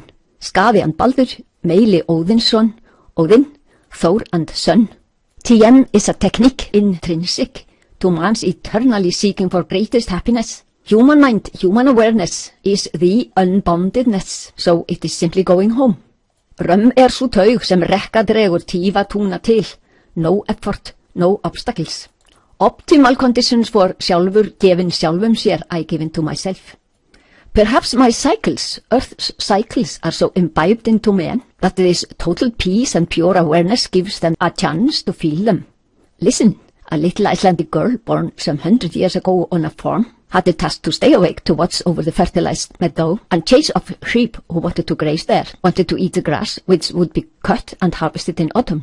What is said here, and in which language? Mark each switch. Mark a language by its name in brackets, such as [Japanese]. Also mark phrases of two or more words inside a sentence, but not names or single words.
[Icelandic] Skaði and Baldur, meili Óðinsson, [English] Odin, Thor and Sun. TM is a technique intrinsic to man's eternally seeking for greatest happiness. Human mind, human awareness is the unboundedness, so it is simply going home. [Icelandic] Römm sú taug sem rekka dregur tífa túna til. [English] No effort, no obstacles. Optimal conditions for [Icelandic] sjálfur gefin sjálfum sér [English] I given to myself. Perhaps my cycles, Earth's cycles, are so imbibed into men that this total peace and pure awareness gives them a chance to feel them. Listen, a little Icelandic girl born some 100 years ago on a farm had the task to stay awake to watch over the fertilized meadow and chase off sheep who wanted to graze there, wanted to eat the grass which would be cut and harvested in autumn.